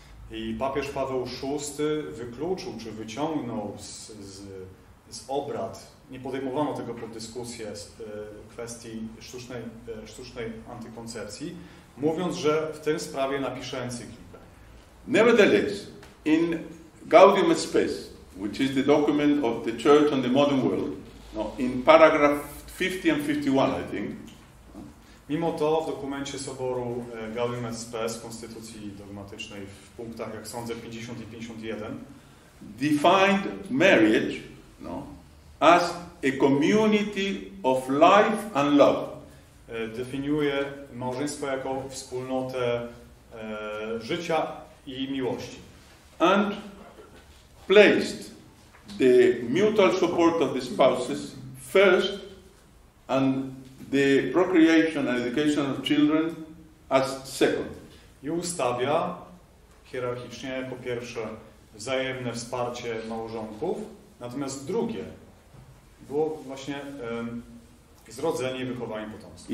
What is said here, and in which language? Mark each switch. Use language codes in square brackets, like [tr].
[pl] I papież Paweł VI wykluczył, czy wyciągnął z obrad, nie podejmowano tego pod dyskusję z kwestii sztucznej antykoncepcji, mówiąc, że w tej sprawie napisze encyklikę. [en] Nevertheless, in Gaudium et Spes, which is the document of the Church on the modern world, in paragraph 50 and 51, I think. [pl] Mimo to w dokumencie Soboru Gaudium et Spes, Konstytucji Dogmatycznej, w punktach, jak sądzę, 50 i 51, [en] defined marriage as a community of life and love. [pl] Definiuje małżeństwo jako wspólnotę życia i miłości. [en] And placed the mutual support of the spouses first and the procreation and education of children as second. [pl] I ustawia hierarchicznie jako pierwsze wzajemne wsparcie małżonków, natomiast drugie było właśnie zrodzenie i wychowanie potomstwa.